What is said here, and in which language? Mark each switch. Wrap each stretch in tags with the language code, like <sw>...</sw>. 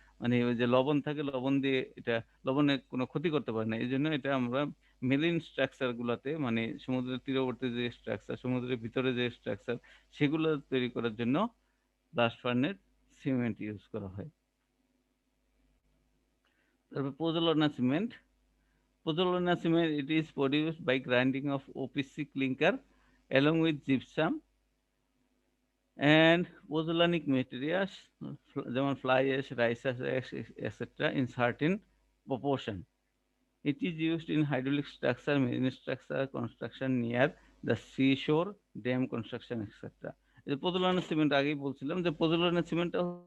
<bn>মানে ওই যে লবণ থাকে, লবণ দিয়ে এটা লবণে কোনো ক্ষতি করতে পারে না। এই জন্য এটা আমরা মেরিন স্ট্রাকচার গুলাতে, মানে সমুদ্রের তীরবর্তী যে স্ট্রাকচার, সমুদ্রের ভিতরে যে স্ট্রাকচার, সেগুলো তৈরি করার জন্য ব্লাস্ট ফার্নেস সিমেন্ট ইউজ করা হয়। তারপর পোজোলানা cement.</bn> <en>Pozzolana cement, it is produced by grinding of OPC clinker along with gypsum and pozzolanic materials,</en> <bn>যেমন</bn> <en>fly ash, rice ash, etc. in certain proportion. It is used in hydraulic structure, marine structure construction near the seashore, dam construction, etc.</en> <bn>এই পোজোলানা cement আগেই বলছিলাম যে পোজোলানা সিমেন্টটা</bn>